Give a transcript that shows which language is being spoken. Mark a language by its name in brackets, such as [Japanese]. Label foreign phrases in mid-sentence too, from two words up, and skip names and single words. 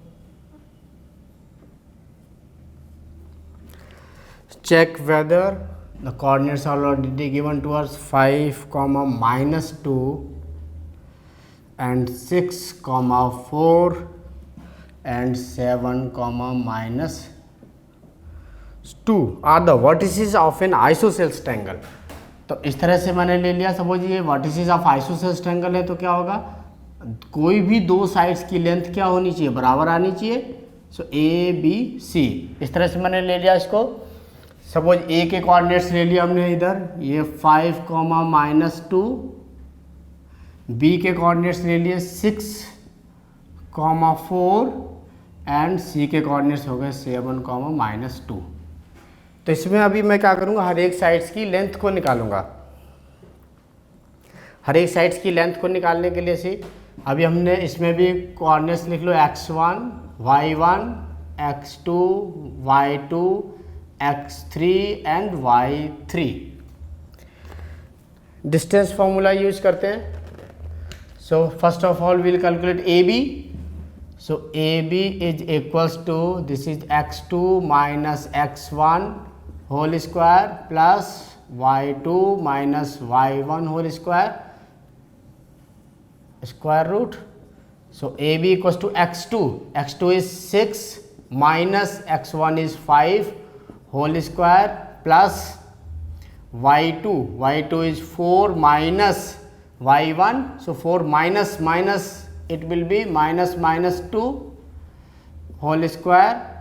[English] Check whether the coordinates are already given to us 5, minus 2 and 6, 4 and 7, minus 2 are the vertices of an isosceles triangle. [Hindi] तो इस तरह से मैंने ले लिया. सपोज ये [English] vertices of isosceles triangle [Hindi] है तो क्या होगा, कोई भी दो साइड्स की लेंथ क्या होनी चाहिए, बराबर आनी चाहिए. सो ABC इस तरह से मैंने ले लिया इसको. सपोज ए के कोऑर्डिनेट्स ले लिया हमने इधर, ये 5, minus 2. बी के कोऑर्डिनेट्स ले लिए 6, 4 एंड सी के कोऑर्डिनेट्स हो गए 7, minus 2. तो इसमें अभी मैं क्या करूँगा, हर एक साइड्स की लेंथ को निकालूंगा. हर एक साइड्स की लेंथ को निकालने के लिए से अभी हमने इसमें भी कोऑर्डिनेट्स लिख लो, [English] x1, y1, x2, y2, x3 and y3. distance formula [Hindi] यूज करते हैं. [English] so first of all will calculate AB. so AB is equals to, this is x2 minus x1 whole square plus y2 minus y1 whole square, square root. so AB equals to x2 is 6 minus x1 is 5 whole square plus y2 is 4 minus y1. So 4 minus it will be minus 2 whole square.